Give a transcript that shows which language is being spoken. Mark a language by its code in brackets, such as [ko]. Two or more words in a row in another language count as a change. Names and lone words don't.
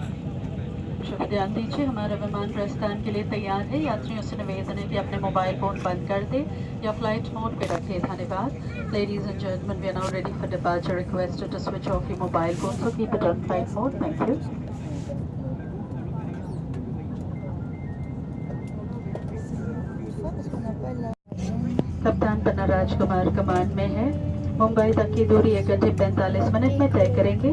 [hi] शुभ ध्यान दीजिए, हमारा विमान प्रस्थान के लिए तैयार है। यात्रियों से निवेदन है कि अपने [en] mobile phone [hi] बंद कर दें या [en] flight mode [hi] पे रखें। धन्यवाद। [en] Ladies and gentlemen, we are now ready for departure. Requested to switch off your mobile phone, so keep it on flight mode. Thank you. [fr] Parce qu'on n'a pas la... [hi] कप्तान पन्ना राजकुमार कमान में है। मुंबई तक की दूरी 1 घंटे 45 मिनट में तय करेंगे।